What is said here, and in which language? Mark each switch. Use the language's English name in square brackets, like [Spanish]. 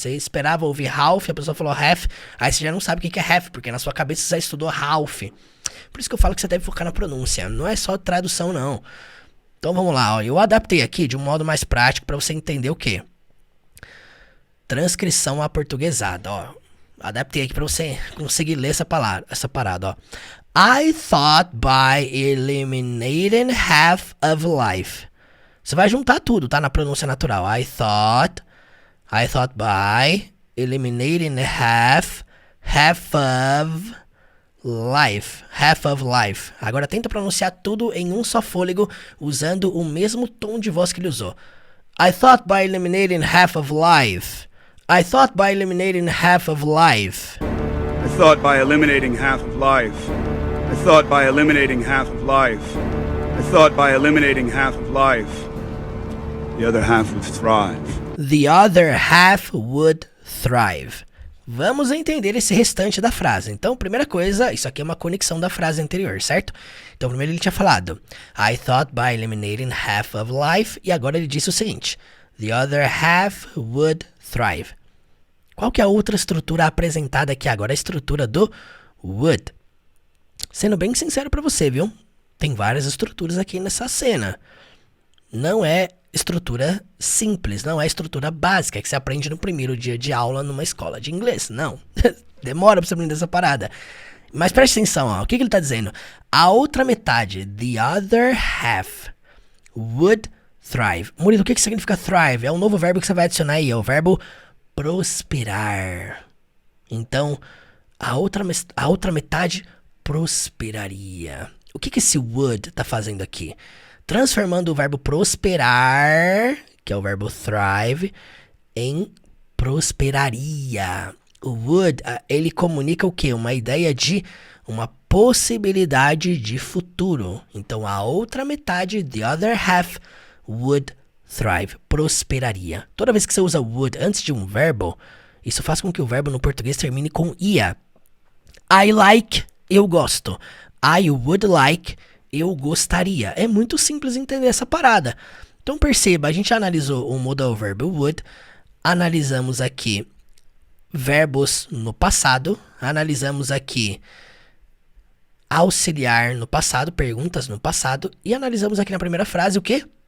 [Portuguese] Você esperava ouvir half, a pessoa falou half, aí você já não sabe o que é half, porque na sua cabeça você já estudou half. Por isso que eu falo que você deve focar na pronúncia, não é só tradução não. Então vamos lá, ó. Eu adaptei aqui de um modo mais prático para você entender o quê? Transcrição aportuguesada, ó. Adaptei aqui para você conseguir ler essa parada, ó. [English] I thought by eliminating half of life. [Portuguese] Você vai juntar tudo, tá? Na pronúncia natural. [English] I thought by eliminating half of life. [Portuguese] Agora tenta pronunciar tudo em um só fôlego, usando o mesmo tom de voz que ele usou. [English] I thought by eliminating half of life. I thought by eliminating half of life. I thought by eliminating half of life. I thought by eliminating half of life. I thought by eliminating half of life. The other half would thrive. The other half would thrive. [Portuguese] Vamos entender esse restante da frase. Então, primeira coisa, isso aqui é uma conexão da frase anterior, certo? Então, primeiro ele tinha falado [English] I thought by eliminating half of life. [Portuguese] E agora ele disse o seguinte: [English] The other half would thrive. [Portuguese] Qual que é a outra estrutura apresentada aqui agora? A estrutura do would. Sendo bem sincero pra você, viu? Tem várias estruturas aqui nessa cena. Não é estrutura simples, não é estrutura básica que você aprende no primeiro dia de aula numa escola de inglês, não. Demora pra você aprender essa parada. Mas preste atenção, ó. O que ele tá dizendo? A outra metade, [English] the other half, would thrive. [Portuguese] Murilo, o que significa thrive? É um novo verbo que você vai adicionar aí, é o verbo prosperar. Então, a outra metade prosperaria. O que esse would tá fazendo aqui? Transformando o verbo prosperar, que é o verbo thrive, em prosperaria. O would, ele comunica o quê? Uma ideia de uma possibilidade de futuro. Então, a outra metade, [English] the other half, would thrive, [Portuguese] prosperaria. Toda vez que você usa would antes de um verbo, isso faz com que o verbo no português termine com ia. [English] I like, [Portuguese] eu gosto. [English] I would like, [Portuguese] eu gostaria. É muito simples entender essa parada. Então perceba, a gente analisou o modal verb would, analisamos aqui verbos no passado, analisamos aqui auxiliar no passado, perguntas no passado, e analisamos aqui na primeira frase o quê?